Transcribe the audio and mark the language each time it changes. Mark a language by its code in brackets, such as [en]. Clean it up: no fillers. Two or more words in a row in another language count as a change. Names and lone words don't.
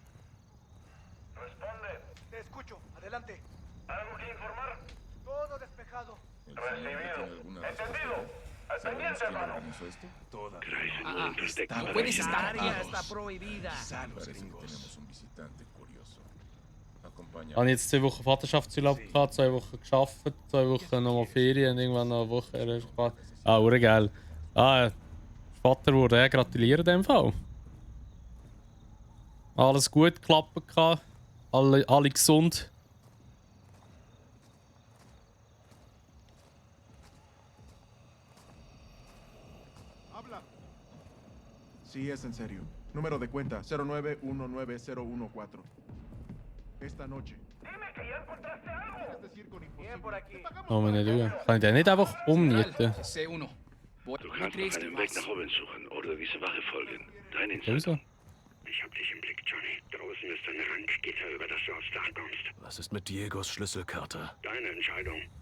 [de] Ich habe jetzt 2 Wochen Vaterschaftsurlaub gehabt, 2 Wochen gearbeitet, 2 Wochen nochmal Ferien und irgendwann noch eine Woche. Ah, urgeil. Ah, Vater wurde gratulieren in dem Fall. Alles gut geklappt gehabt. Alle gesund. [es] Sí, es en serio. Número de cuenta 09190114. Esta noche. Dime que ya encontraste algo. Bien por aquí. [de] Oh, meine Lüge. Kann ich den nicht einfach umnieten? C1. Du kannst noch einen Weg nach oben suchen oder diese Wache folgen. Deine Wieso? Ich hab dich im Blick, Johnny. Draußen ist ein Randgitter, über das du aufs Dach kommst. Was ist mit Diegos Schlüsselkarte? Deine Entscheidung.